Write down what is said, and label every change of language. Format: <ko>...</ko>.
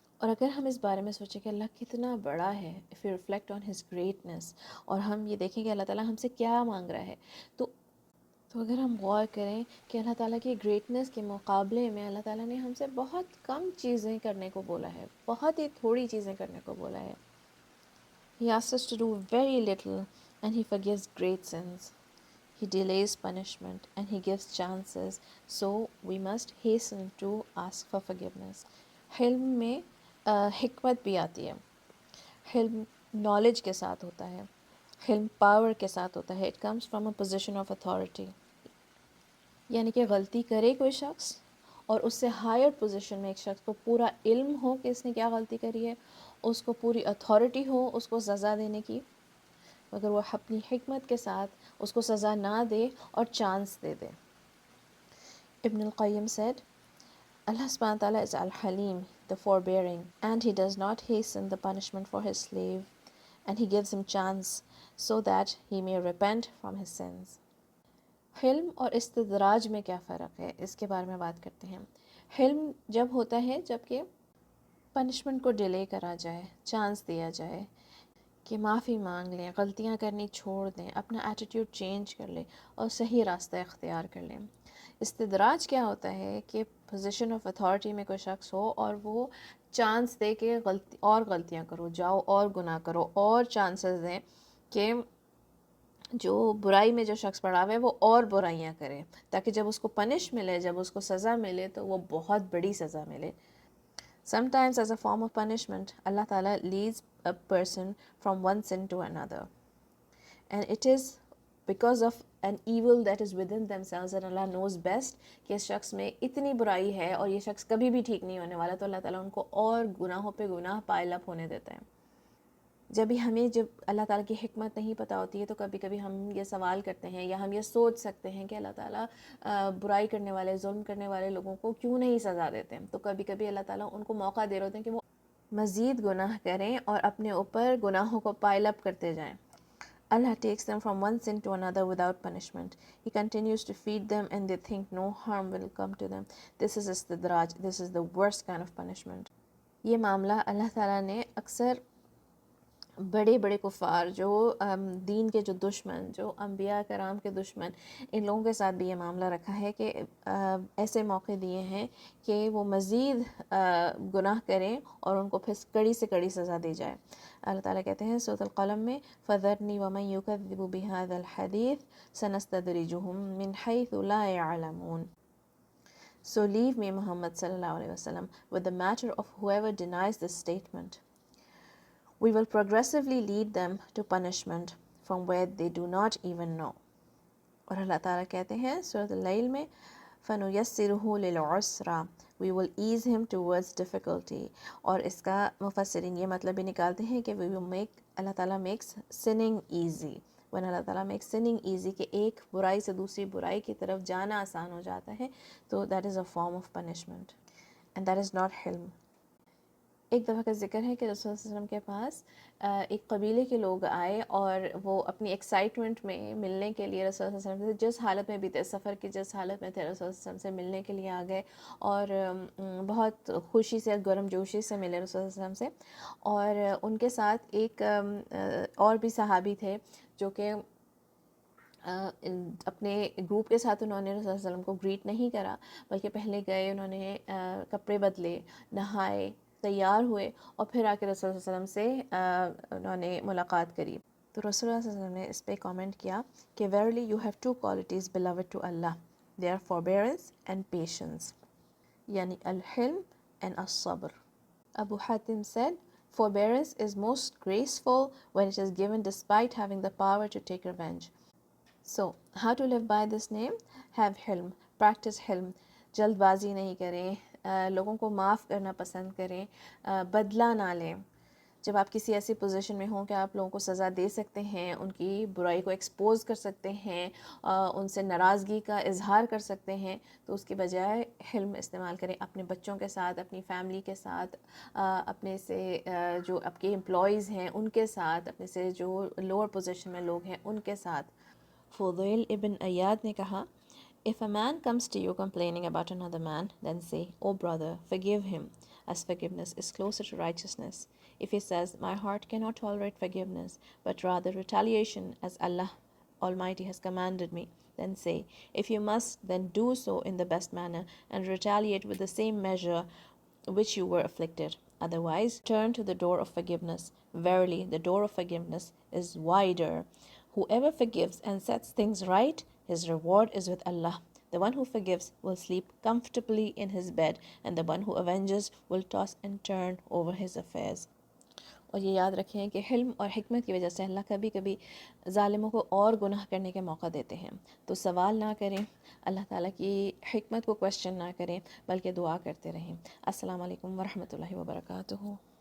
<ur>اور اگر ہم اس بارے میں سوچیں کہ اللہ کتنا بڑا ہے,</ur> <en>if we reflect on his greatness,</en> <ur>اور ہم یہ دیکھیں کہ اللہ تعالیٰ ہم سے کیا مانگ رہا ہے, تو اگر ہم غور کریں کہ اللہ تعالیٰ کی گریٹنس کے مقابلے میں اللہ تعالیٰ نے ہم سے بہت کم چیزیں کرنے کو بولا ہے, بہت ہی تھوڑی چیزیں کرنے کو بولا ہے.</ur> <en>He asks us to do very little and he forgives great sins. He delays punishment and he gives chances, so we must hasten to ask for forgiveness.</en> <ur>حلم میں حکمت بھی آتی ہے. حلم نالج کے ساتھ ہوتا ہے, حلم پاور کے ساتھ ہوتا ہے.</ur> <en>It comes from a position of authority.</en> <ur>یعنی کہ غلطی کرے کوئی شخص اور اس سے ہائر پوزیشن میں ایک شخص کو پورا علم ہو کہ اس نے کیا غلطی کری ہے, اس کو پوری اتھارٹی ہو اس کو سزا دینے کی, مگر وہ اپنی حکمت کے ساتھ اس کو سزا نہ دے اور چانس دے دے.</ur> <en>ابن القیم said, Allah subhanahu wa ta'ala is al-Halim, the forbearing, and he does not hasten the punishment for his slave, and he gives him chance so that he may repent from his sins.</en> <ur>حلم اور استدراج میں کیا فرق ہے، اس کے بارے میں بات کرتے ہیں. حلم جب ہوتا ہے جب کہ پنشمنٹ کو ڈیلے کرا جائے، چانس دیا جائے کہ معافی مانگ لیں، غلطیاں کرنی چھوڑ دیں، اپنا ایٹیٹیوڈ چینج کر لیں اور صحیح راستہ اختیار کر لیں. استدراج کیا ہوتا ہے کہ پوزیشن آف اتھارٹی میں کوئی شخص ہو اور وہ چانس دے کہ غلطیاں کرو، جاؤ اور گناہ کرو، اور چانسز دیں کہ جو برائی میں جو شخص پڑا ہوا ہے وہ اور برائیاں کرے، تاکہ جب اس کو پنش ملے، جب اس کو سزا ملے تو وہ بہت بڑی سزا ملے.</ur> <en>Sometimes as a form of punishment, Allah Ta'ala leads a person from one sin to another. And it is because of an evil that is within themselves that Allah knows best</en> <ur>کہ اس شخص میں اتنی برائی ہے اور یہ شخص کبھی بھی ٹھیک نہیں ہونے والا، تو اللہ تعالیٰ ان کو اور گناہوں پہ گناہ پائل اپ ہونے دیتا ہے. جب اللہ تعالیٰ کی حکمت نہیں پتہ ہوتی ہے تو کبھی کبھی ہم یہ سوال کرتے ہیں یا ہم یہ سوچ سکتے ہیں کہ اللہ تعالیٰ برائی کرنے والے، ظلم کرنے والے لوگوں کو کیوں نہیں سزا دیتے ہیں. تو کبھی کبھی اللہ تعالیٰ ان کو موقع دے رہے ہوتے ہیں کہ وہ مزید گناہ کریں اور اپنے اوپر گناہوں کو پائل اپ کرتے جائیں.</ur> <en>Allah takes them from one sin to another without punishment. He continues to feed them and they think no harm will come to them. This is istidraj. This is the worst kind of punishment.</en> <ur>یہ معاملہ اللہ تعالیٰ نے اکثر بڑے بڑے کفار، جو دین کے جو دشمن، جو انبیاء کرام کے دشمن، ان لوگوں کے ساتھ بھی یہ معاملہ رکھا ہے کہ ایسے موقع دیے ہیں کہ وہ مزید گناہ کریں اور ان کو پھر کڑی سے کڑی سزا دی جائے. اللہ تعالیٰ کہتے ہیں سورۃ القلم میں</ur> <ar>فَذَرْنِي وَمَن يُكَذِّبُ بِهَذَا الْحَدِيثِ سَنَسْتَدْرِجُهُم مِّنْ حَيْثُ لَا يَعْلَمُونَ.</ar> <en>So leave me, Muhammad sallallahu alaihi wasallam, with the matter of whoever denies this statement. We will progressively lead them to punishment from where they do not even know.</en> <ur>اور اللہ تعالیٰ کہتے ہیں سورۃ اللیل میں</ur> <ar>فَنُيَسِّرُهُ لِلْعُسْرَى.</ar> <en>We will ease him towards difficulty.</en> <ur>اور اس کا مفسرین یہ مطلب بھی نکالتے ہیں کہ اللہ تعالیٰ</ur> <en>makes sinning easy. when</en> <ur>اللہ تعالیٰ</ur> <en>makes sinning easy</en> <ur>کہ ایک برائی سے دوسری برائی کی طرف جانا آسان ہو جاتا ہے، تو</ur> <en>that is a form of punishment and that is not</en> <ur>حلم. ایک دفعہ کا ذکر ہے کہ رسول اللہ علیہ وسلم کے پاس ایک قبیلے کے لوگ آئے اور وہ اپنی ایکسائٹمنٹ میں ملنے کے لیے رسول اللہ علیہ وسلم سے جس حالت میں بھی تھے، سفر کی جس حالت میں تھے، رسول اللہ علیہ وسلم سے ملنے کے لیے آ گئے اور بہت خوشی سے، گرم جوشی سے ملے رسول اللہ علیہ وسلم سے. اور ان کے ساتھ ایک اور بھی صحابی تھے جو کہ اپنے گروپ کے ساتھ انہوں نے رسول اللہ علیہ وسلم کو گریٹ نہیں کرا، بلکہ پہلے گئے، انہوں نے کپڑے بدلے، نہائے، تیار ہوئے اور پھر آ کے رسول اللہ علیہ وسلم سے انہوں نے ملاقات کری. تو رسول اللہ صلی اللہ علیہ وسلم نے اس پہ کامنٹ کیا کہ</ur> <en>verily you have two qualities beloved to Allah. They are forbearance and patience.</en> <ur>یعنی الحلم and الصبر.</ur> <en>Abu Hatim said, forbearance is most graceful when it is given despite having the power to take revenge. So, how to live by this name? Have hilm, practice hilm.</en> <ur>جلد بازی نہیں کریں، لوگوں کو معاف کرنا پسند کریں، بدلہ نہ لیں. جب آپ کسی ایسی پوزیشن میں ہوں کہ آپ لوگوں کو سزا دے سکتے ہیں، ان کی برائی کو ایکسپوز کر سکتے ہیں، ان سے ناراضگی کا اظہار کر سکتے ہیں، تو اس کے بجائے حلم استعمال کریں. اپنے بچوں کے ساتھ، اپنی فیملی کے ساتھ، اپنے سے جو آپ کے امپلائیز ہیں ان کے ساتھ، اپنے سے جو لوور پوزیشن میں لوگ ہیں ان کے ساتھ.</ur> <en>فضیل ابن ایاد</en> <ur>نے کہا</ur> <en>If a man comes to you complaining about another man, then say, "Oh brother, forgive him, as forgiveness is closer to righteousness." If he says, "My heart cannot tolerate forgiveness, but rather retaliation, as Allah Almighty has commanded me," then say, "If you must, then do so in the best manner, and retaliate with the same measure which you were afflicted. Otherwise, turn to the door of forgiveness. Verily, the door of forgiveness is wider. Whoever forgives and sets things right, his reward is with Allah. The one who forgives will sleep comfortably in his bed, and the one who avenges will toss and turn over his affairs."</en> <ur>اور یہ یاد رکھیں کہ حلم اور حکمت کی وجہ سے اللہ کبھی کبھی ظالموں کو اور گناہ کرنے کے موقع دیتے ہیں. تو سوال نہ کریں، اللہ تعالیٰ کی حکمت کو کویسچن نہ کریں، بلکہ دعا کرتے رہیں. السلام علیکم ورحمۃ اللہ وبرکاتہ.</ur>